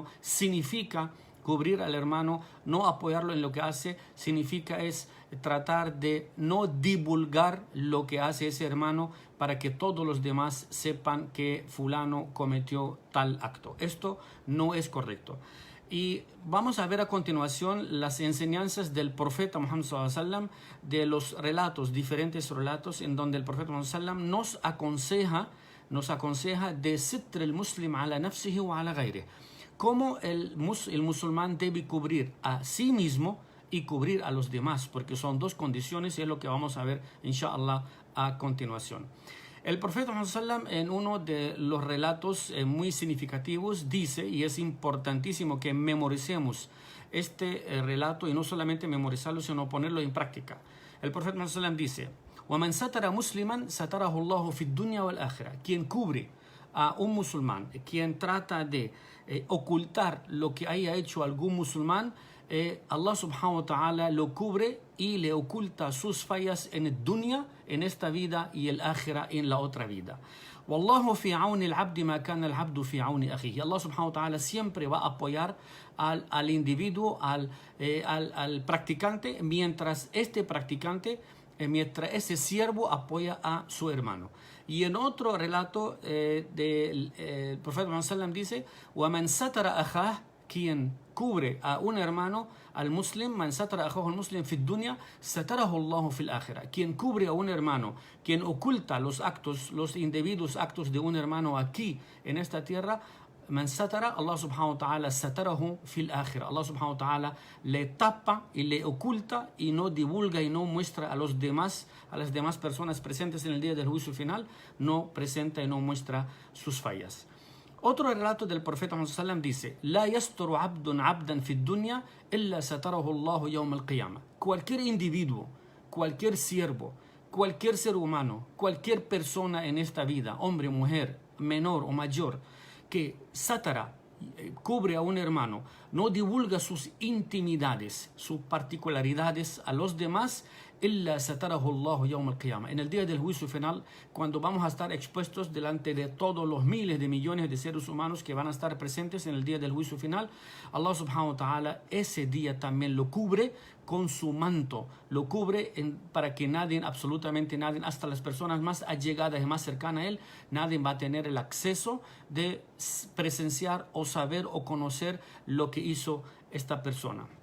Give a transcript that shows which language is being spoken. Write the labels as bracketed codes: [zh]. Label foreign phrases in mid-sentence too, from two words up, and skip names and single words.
[es] Significa cubrir al hermano, no apoyarlo en lo que hace, significa es tratar de no divulgar lo que hace ese hermano para que todos los demás sepan que fulano cometió tal acto. Esto no es correcto. Y vamos a ver a continuación las enseñanzas del profeta Muhammad [ar] صلى الله عليه وسلم, [es] de los relatos, diferentes relatos en donde el profeta Muhammad [ar] صلى الله عليه وسلم [es] nos aconseja de [ar] ستر المسلم على نفسه وعلى غيره, [es] cómo el musulmán debe cubrir a sí mismo y cubrir a los demás, porque son dos condiciones y es lo que vamos a ver inshallah a continuación. El profeta Muhammad sallam, en uno de los relatos muy significativos, dice, y es importantísimo que memoricemos este relato, y no solamente memorizarlo, sino ponerlo en práctica. El profeta Muhammad sallam dice: [ar] وَمَنْ سَتَرَ مُسْلِمًا سَتَرَهُ اللَّهُ فِي الدُّنْيَا وَالْآخِرَةِ. [es] Quien cubre a un musulmán, quien trata de ocultar lo que haya hecho algún musulmán, [ar] الله سبحانه وتعالى [es] lo cubre y le oculta sus fallas en el dunya, en esta vida, y el akhira, en la otra vida. [ar] والله في عون العبد ما كان العبد في عون أخيه. الله سبحانه وتعالى [es] siempre va a apoyar al individuo, al practicante, mientras ese siervo apoya a su hermano. Y en otro relato del profeta Muhammad sallam dice: [ar] وَمَنْ سَتَرَ أَخَاهُ, [es] quien cubre a un hermano, [ar] المسلم، من ستر أخاه المسلم في الدنيا، ستره الله في الآخرة. [es] Quien cubre a un hermano, quien oculta los actos, los indebidos actos de un hermano aquí en esta tierra, [ar] من ستر، الله سبحانه وتعالى ستره في الآخرة. الله سبحانه وتعالى [es] le tapa y le oculta y no divulga y no muestra a los demás, a las demás personas presentes en el día del juicio final, no presenta y no muestra sus fallas. Otro relato del profeta Muhammad sallam dice: [ar] لا يستر عبد عبدا في الدنيا إلا ستره الله يوم القيامة. [es] Cualquier individuo, cualquier siervo, cualquier ser humano, cualquier persona en esta vida, hombre, mujer, menor o mayor, que satara, cubre a un hermano, no divulga sus intimidades, sus particularidades a los demás, [ar] إلا ستره الله يوم القيامة. [es] En el día del juicio final, cuando vamos a estar expuestos delante de todos los miles de millones de seres humanos que van a estar presentes en el día del juicio final, [ar] الله سبحانه وتعالى [es] ese día también lo cubre con su manto, lo cubre para que nadie, absolutamente nadie, hasta las personas más allegadas y más cercanas a él, nadie va a tener el acceso de presenciar o saber o conocer lo que hizo esta persona.